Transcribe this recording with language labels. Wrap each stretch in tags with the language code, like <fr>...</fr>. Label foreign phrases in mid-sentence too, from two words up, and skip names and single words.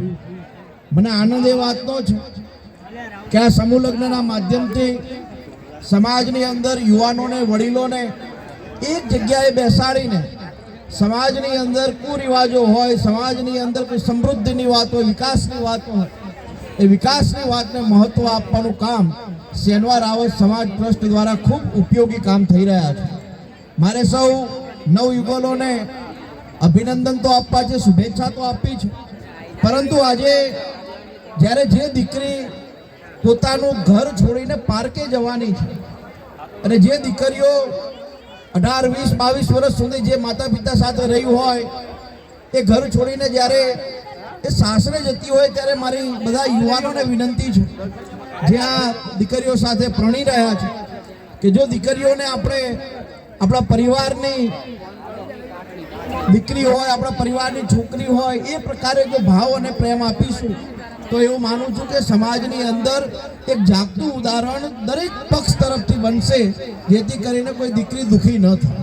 <gu>મને આનંદ એ વાતનો છે કે આ સમૂહ લગ્નના માધ્યમથી સમાજની અંદર યુવાનોને, વડીલોને એક જગ્યાએ બેસાડીને સમાજની અંદર કુરિવાજો હોય, સમાજની અંદર કોઈ સમૃદ્ધિની વાત હોય, વિકાસની વાત હોય, એ વિકાસની વાતને મહત્વ આપવાનું કામ શનિવાર રાવત સમાજ ટ્રસ્ટ દ્વારા ખૂબ ઉપયોગી કામ થઈ રહ્યા છે। મારે સૌ નવયુગલોને અભિનંદન તો આપવા છે, શુભેચ્છા તો આપી છે, પરંતુ આજે જ્યારે જે દીકરી પોતાનું ઘર છોડીને પાર્કે જવાની છે અને જે દીકરીઓ 18, 20, 22 વર્ષ સુધી જે માતા પિતા સાથે રહી હોય એ ઘર છોડીને જ્યારે એ સાસરે જતી હોય ત્યારે મારી બધા યુવાનોને વિનંતી છે જે આ દીકરીઓ સાથે પ્રણી રહ્યા છે કે જો દીકરીઓને આપણે આપણા પરિવારની દીકરી હોય, આપણા પરિવારની છોકરી હોય એ પ્રકારે જો ભાવ અને પ્રેમ આપીશું તો એવું માનું છું કે સમાજની અંદર એક જાગતું ઉદાહરણ દરેક પક્ષ તરફથી બનશે જેથી કરીને કોઈ દીકરી દુખી ન થાય।</gu>